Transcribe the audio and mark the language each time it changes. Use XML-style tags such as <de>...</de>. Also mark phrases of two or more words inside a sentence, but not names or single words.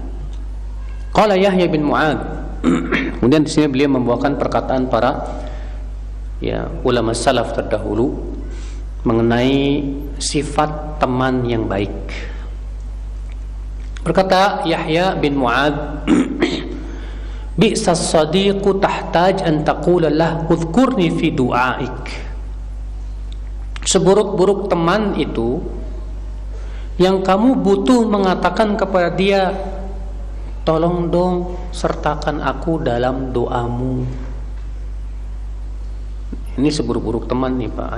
<ar>قال يحيى بن معاذ.</ar> <id>Kemudian di sini beliau membawakan perkataan para ya ulama salaf terdahulu mengenai sifat teman yang baik. Berkata Yahya bin Mu'ad,</id> <ar>بئس الصديق تحتاج أن تقول له اذكرني في دعائك.</ar> <id>Seburuk-buruk teman itu yang kamu butuh mengatakan kepada dia, tolong dong sertakan aku dalam doamu. Ini seburuk-buruk teman nih, Pak.</id>